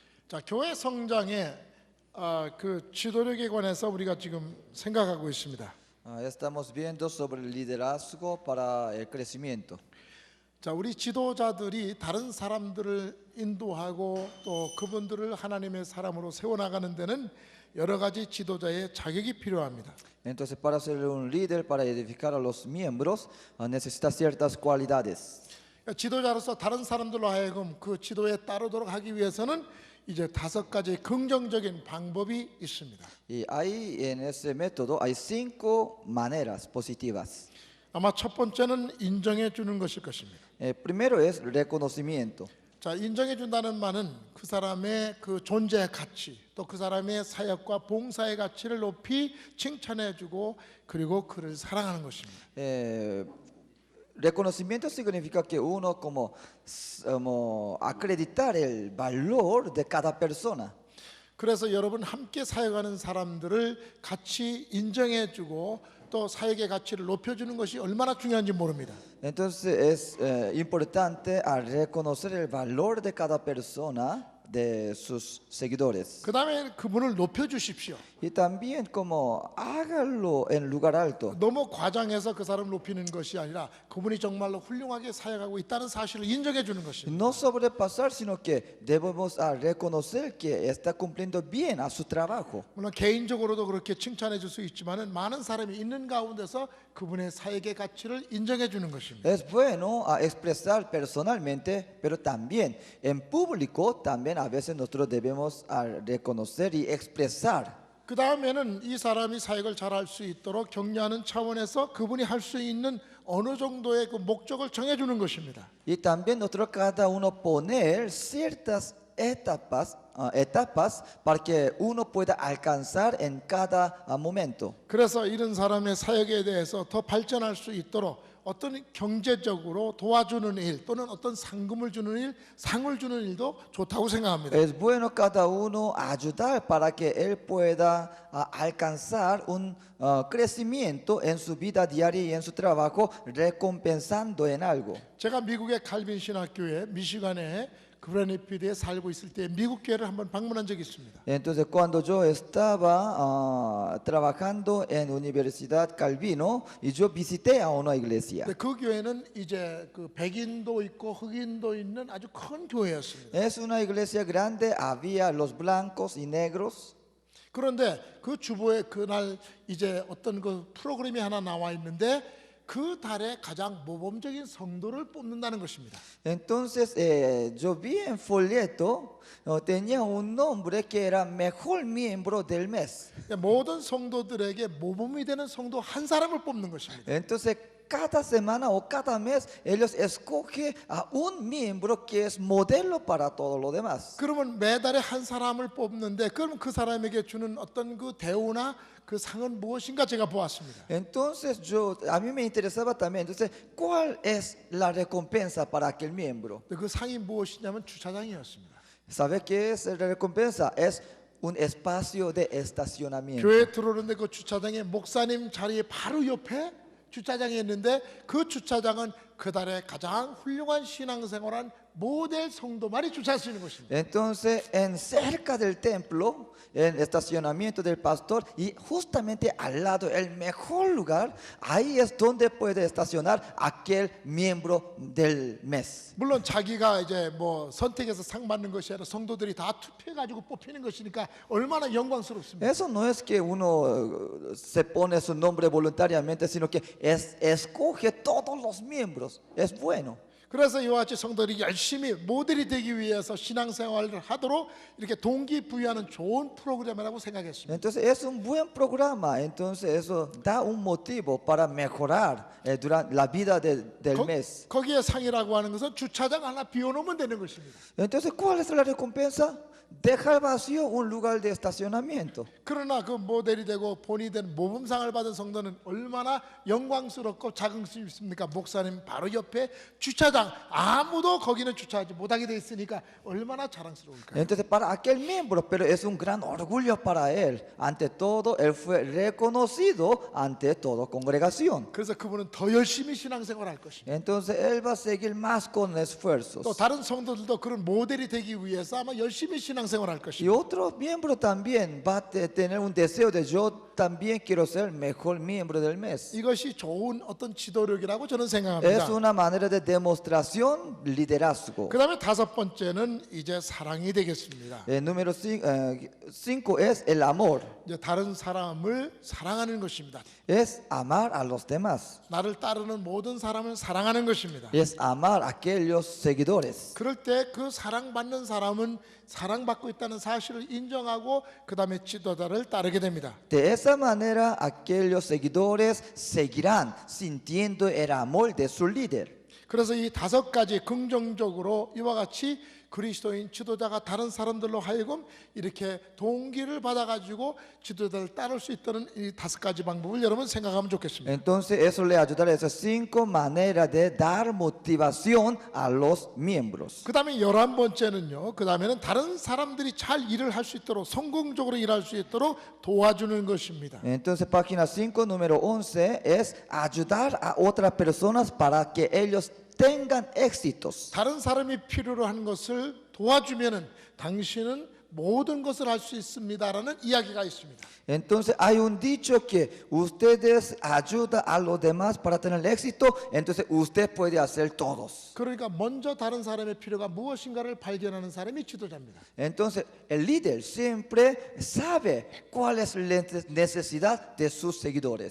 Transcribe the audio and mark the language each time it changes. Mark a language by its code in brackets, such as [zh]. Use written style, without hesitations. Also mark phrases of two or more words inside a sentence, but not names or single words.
[ko] 자, 교회 성장의 그 지도력에 관해서 우리가 지금 생각하고 있습니다. [es] Estamos viendo sobre el liderazgo para el crecimiento. [ko] 자, 우리 지도자들이 다른 사람들을 인도하고 또 그분들을 하나님의 사람으로 세워나가는 데는 여러 가지 지도자의 자격이 필요합니다. [es] Entonces, para ser un líder, para edificar a los miembros, necesita ciertas cualidades. [ko] 그러니까 지도자로서 다른 사람들로 하여금 그 지도에 따르도록 하기 위해서는 이제 5가지 긍정적인 방법이 있습니다. [es] Y hay en ese método hay 5 maneras positivas. [ko] 아마 첫 번째는 인정해 주는 것일 것입니다. [es] Primero es reconocimiento. [ko] 자, 인정해 준다는 말은 그 사람의 그 존재의 가치, 또 그 사람의 사역과 봉사의 가치를 높이 칭찬해 주고 그리고 그를 사랑하는 것입니다. [es] Reconocimiento significa que uno como acreditar el valor de cada persona. [ko] 그래서 여러분 함께 사역하는 사람들을 같이 인정해 주고 또 사역의 가치를 높여 주는 것이 얼마나 중요한지 모릅니다. [es] Entonces es importante a reconocer el valor de cada persona de sus seguidores. [ko] 그다음에 그분을 높여 주십시오. [es] Y también como hágalo en lugar alto. [ko] 너무 과장해서 그 사람을 높이는 것이 아니라 그분이 정말로 훌륭하게 사역하고 있다는 사실을 인정해 주는 것입니다. [es] No sobrepasar, sino que debemos reconocer que está cumpliendo bien a su trabajo. [ko] 물론 개인적으로도 그렇게 칭찬해 줄 수 있지만은 많은 사람이 있는 가운데서 그분의 사역의 가치를 인정해 주는 것입니다. [es] Es bueno expresar personalmente, pero también en público, también a veces nosotros debemos reconocer y expresar. [ko] 그 다음에는 이 사람이 사역을 잘할 수 있도록 격려하는 차원에서 그분이 할 수 있는 어느 정도의 그 목적을 정해주는 것입니다. [es] Y también nosotros cada uno poner ciertas etapas para que uno pueda alcanzar en cada momento. [ko] 그래서 이런 사람의 사역에 대해서 더 발전할 수 있도록 어떤 경제적으로 도와주는 일 또는 어떤 상금을 주는 일, 상을 주는 일도 좋다고 생각합니다. [es] Es bueno cada uno ayudar para que él pueda alcanzar un crecimiento en su vida diaria y en su trabajo, recompensando en algo. [ko] 제가 미국의 칼빈 신학교에 미시간에 그레니피드에 살고 있을 때 미국 교회를 한번 방문한 적이 있습니다. [es] Entonces, cuando yo estaba trabajando en Universidad Calvino, y yo visité a una iglesia. [ko] 근데 그 교회는 이제 그 백인도 있고 흑인도 있는 아주 큰 교회였습니다. [es] Es una iglesia grande, había los blancos y negros. [ko] 그런데 그 주보에 그날 이제 어떤 그 프로그램이 하나 나와 있는데 그 달에 가장 모범적인 성도를 뽑는다는 것입니다. [es] Entonces, yo vi en folleto, tenía un nombre que era mejor miembro del mes. [ko] 모든 성도들에게 모범이 되는 성도 한 사람을 뽑는 것입니다. [es] Entonces, cada semana o cada mes, ellos escogen a un miembro que es modelo para todo lo demás. [ko] 그러면 매달에 한 사람을 뽑는데 그럼 그 사람에게 주는 어떤 그 대우나 그 상은 무엇인가 제가 보았습니다. [es] Entonces, a mí me interesaba también, entonces, ¿cuál es la recompensa para aquel miembro? [ko] 그 상이 무엇이냐면 주차장이었습니다. [es] ¿Sabe qué es la recompensa? Es un espacio de estacionamiento. [ko] 교회 들어오는데 그 주차장에 목사님 자리 바로 옆에 주차장이 있는데 그 주차장은 그달에 가장 훌륭한 신앙생활한 모델 성도만이 주차할 수 있는 것입니다. [es] Entonces, en cerca del templo, en el estacionamiento del pastor y justamente al lado, el mejor lugar, ahí es donde puede estacionar aquel miembro del mes. [ko] 물론 자기가 이제 뭐 선택해서 상 받는 것이 아니라 성도들이 다 투표해가지고 뽑히는 것이니까 얼마나 영광스럽습니다. [es] Eso no es que uno se pone su nombre voluntariamente, sino que escoge todos los miembros. Es bueno. [ko] 그래서 이와 같이 성도들이 열심히 모델이 되기 위해서 신앙생활을 하도록 이렇게 동기부여하는 좋은 프로그램이라고 생각했습니다. [es] Entonces es un buen programa, entonces eso da un motivo para mejorar durante la vida del mes. [ko] 거기에 상이라고 하는 것은 주차장 하나 비워놓으면 되는 것입니다. [es] Entonces, ¿cuál es la recompensa? Dejar vacío un lugar de estacionamiento. [ko] 그러나 그 모델이 되고 본이 된 모범상을 받은 성도는 얼마나 영광스럽고 자긍스럽습니까? 목사님 바로 옆에 주차장 아무도 거기는 주차하지 못하게 돼 있으니까 얼마나 자랑스러울까요? [es] Entonces, para aquel miembro, pero es un gran orgullo para él. Ante todo, él fue reconocido ante toda congregación. [ko] 그래서 그분은 더 열심히 신앙생활할 것입니다. [es] Entonces, él va a seguir más con esfuerzos. [ko] 또 다른 성도들도 그런 모델이 되기 위해서 아마 열심히 신앙생활 신앙생활할 [es] Y [ko] 것입니다. [es] otro miembro también va a tener un deseo de yo también quiero ser el mejor miembro del mes. [ko] 이것이 좋은 어떤 지도력이라고 저는 [es] Es [ko] 생각합니다. [es] una manera de demostración, liderazgo. [ko] 그 다음에 다섯 번째는 이제 사랑이 되겠습니다. [es] Número 5 es el amor. [ko] 이제 다른 사람을 사랑하는 것입니다. [es] Es amar a los demás. [ko] 나를 따르는 모든 사람을 사랑하는 것입니다. [es] Es amar a aquellos seguidores. [ko] 그럴 때 그 사랑받는 사람은 사랑받고 있다는 사실을 인정하고 그 다음에 지도자를 따르게 됩니다. [es] De esa manera, aquellos seguidores seguirán sintiendo el amor de su líder. [ko] 그래서 이 다섯 가지 긍정적으로 이와 같이 그리스도인 지도자가 다른 사람들로 하여금 이렇게 동기를 받아가지고 지도자를 따를 수 있다는 이 다섯 가지 방법을 여러분 생각하면 좋겠습니다. [es] Entonces, eso le ayudará a esas 5 maneras de dar motivación a los miembros. [ko] 그 다음에 11번째는요. 그 다음에는 다른 사람들이 잘 일을 할 수 있도록 성공적으로 일할 수 있도록 도와주는 것입니다. [es] Entonces, página 5, número 11, es ayudar a otras personas para que ellos tengan éxitos. [ko] 다른 사람이 필요로 하는 것을 도와주면은 당신은 모든 것을 할 수 있습니다라는 이야기가 있습니다. [es] Entonces hay un dicho que ustedes ayudan a los demás para tener éxito, entonces usted puede hacer todos. [ko] 그러니까 먼저 다른 사람의 필요가 무엇인가를 발견하는 사람이 지도자입니다. [es] Entonces el líder siempre sabe cuál es la necesidad de sus seguidores.